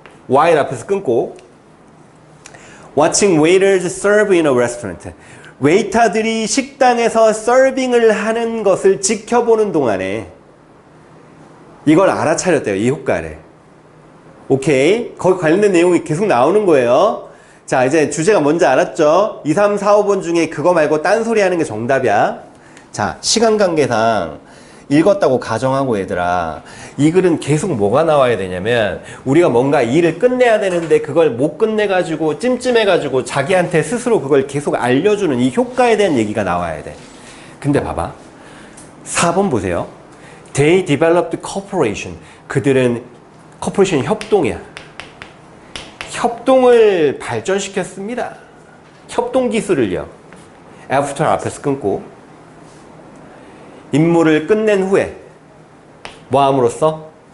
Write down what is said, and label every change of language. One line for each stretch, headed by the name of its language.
English: while
Korean: 앞에서 끊고
English: watching waiters serve in a restaurant.
Korean: 웨이터들이 식당에서 서빙을 하는 것을 지켜보는 동안에 이걸 알아차렸대요. 이 효과를. 오케이. 거기 관련된 내용이 계속 나오는 거예요. 자, 이제 주제가 뭔지 알았죠? 2, 3, 4, 5번 중에 그거 말고 딴소리 하는 게 정답이야. 자, 시간 관계상 읽었다고 가정하고 얘들아, 이 글은 계속 뭐가 나와야 되냐면 우리가 뭔가 일을 끝내야 되는데 그걸 못 끝내가지고 찜찜해가지고 자기한테 스스로 그걸 계속 알려주는 이 효과에 대한 얘기가 나와야 돼. 근데 봐봐. 4번 보세요.
English: They developed cooperation.
Korean: 그들은 corporation 협동이야. 협동을 발전시켰습니다. 협동 기술을요. after 앞에서 끊고 임무를 끝낸 후에 뭐 함으로써?